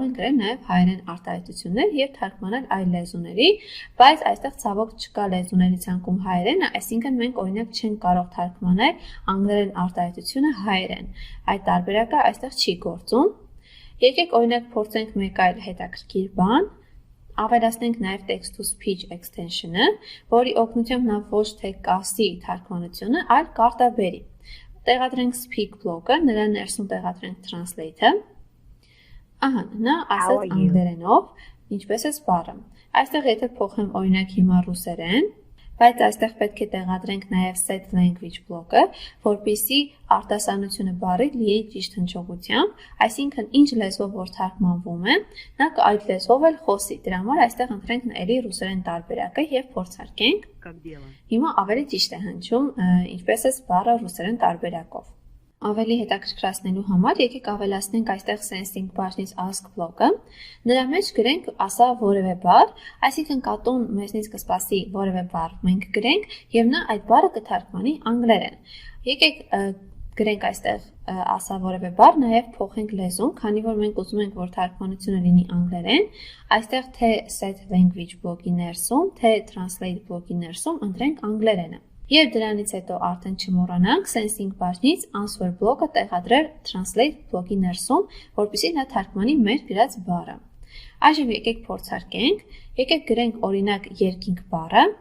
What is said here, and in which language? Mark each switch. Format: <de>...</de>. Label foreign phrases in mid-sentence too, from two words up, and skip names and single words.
<hy>ենք գրել նաև հայերեն արտահայտություններ եւ թարգմանել այլ լեզուների, բայց այստեղ ցավոք չկա լեզուների ցանկում հայերենը, այսինքն մենք օրինակ չենք կարող թարգմանել անգլերեն արտահայտությունը հայերեն։ Այդ տարբերակը այստեղ չի գործում։ Եկեք օրինակ փորձենք մեկ այլ հետաքրքիր բան։ Ավելացնենք նաև</hy> <en>text to speech extension-</en> <hy>ը, որի օգնությամբ նա ոչ թե կասի թարգմանությունը, այլ կարտաբերի։ Տեղադրենք speak բլոկը, նրա ներսում տեղադրենք translate-ը։ Ահա, նա ասաց անգլերենով, ինչպես է բառը։ Այստեղ եթե փոխեմ օրինակ հիմա ռուսերեն, բայց այստեղ պետք է տեղադրենք նաև</hy> <en>set language</en> <hy>բլոկը, որպեսզի արտասանությունը բառի լինի ճիշտ հնչողությամբ, այսինքն ինչ լեզվով որ թարգմանվում է, նա այդ լեզվով էլ խոսի։ Դրա համար այստեղ ընտրենք էլի ռուսերեն տարբերակը եւ փորձարկենք։ Հիմա ավելի ճիշտ է հնչում, ինչպես է բառը ռուսերեն տարբերակով։ Ավելի հետաքրքրացնելու համար եկեք ավելացնենք այստեղ sensing բաժնից ask բլոկը։ Նրա մեջ գրենք ասա որևէ բառ, այսինքն կատուն մեզնից կսպասի որևէ բառ մենք գրենք եւ նա այդ բառը կթարգմանի անգլերեն։ Եկեք գրենք այստեղ ասա որևէ բառ, նաեւ փոխենք լեզուն, քանի որ մենք ուզում ենք որ թարգմանությունը լինի անգլերեն, այստեղ թե</hy> <en>set language</en> <hy>բլոկի ներսում, թե translate բլոկի ներսում ընտրենք անգլերենը։ Եվ դրանից հետո արդեն չմոռանանք sensing բաժնից answer բլոկը տեղադրել translate բլոկի ներսում, որպեսզի նա թարգմանի մեր գրած բառը։ Այժմ եկեք փորձարկենք, եկեք գրենք օրինակ երկինք բառը։</hy>